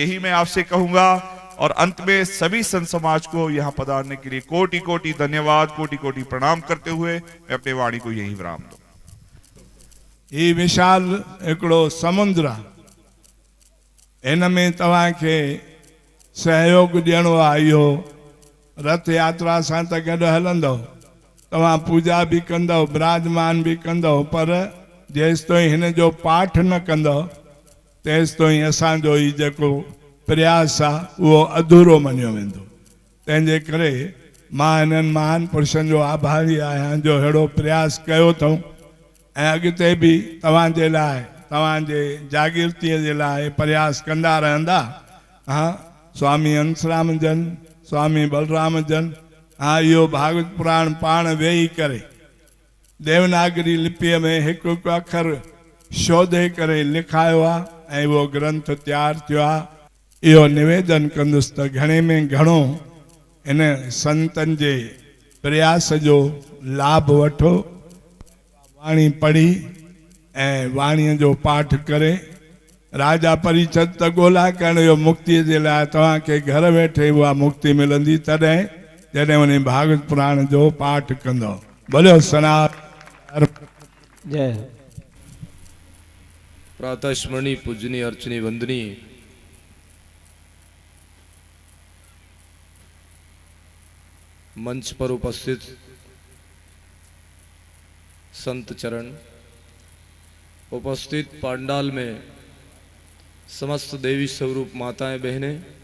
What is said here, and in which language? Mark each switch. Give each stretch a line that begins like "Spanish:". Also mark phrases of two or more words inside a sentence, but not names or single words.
Hindi: बस यही मैं आपसे कहूंगा और अंत में सभी संत समाज को यहाँ पधारने के लिए कोटि कोटि धन्यवाद, कोटि कोटि प्रणाम करते हुए मैं अपने वाणी को यही विराम दूं।
Sindhi: ये विशाल एकड़ो समुद्र इन में तव्हां के सहयोग ॾियणो आहे। इहो रथ यात्रा सां त गॾु हलंदव, तव्हां पूजा भी कंदव, विराजमान भी कंदव, पर जेसि ताईं हिन जो पाठ न कंदव तेसि ताईं असांजो ही जेको प्रयास आहे उहो अधूरो मञियो वेंदो। तंहिंजे करे मां हिननि महान पुरुषनि जो आभारी आहियां जो अहिड़ो प्रयास कयो अथऊं ऐं अॻिते बि तव्हांजे लाइ, तव्हांजे जागृतीअ जे लाइ प्रयास कंदा रहंदा। हाँ, स्वामी हंसराम जन, स्वामी बलराम जन, हाँ, इहो भागवत पुराण पाण वेही करे देवनागरी लिपीअ में हिकु हिकु अखर शोधे करे लिखायो आहे ऐं उहो ग्रंथ तैयार थियो आहे। इहो निवेदन कंदुसि त घणे में घणो इन संतनि जे प्रयास जो लाभ वठो, वाणी पढ़ी ऐं वाणीअ जो पाठ करे राजा परिषद त ॻोल्हा करण जो मुक्ति जे लाइ तव्हांखे घर वेठे उहा मुक्ति मिलंदी तॾहिं जॾहिं वञी भागवत पुराण जो पाठ कंदो। भलो सनातन जय।
Hindi: प्रातः स्मरणीय पूजनीय अर्चनीय वंदनीय मंच पर उपस्थित संत चरण, उपस्थित पांडाल में समस्त देवी स्वरूप माताएं बहनें,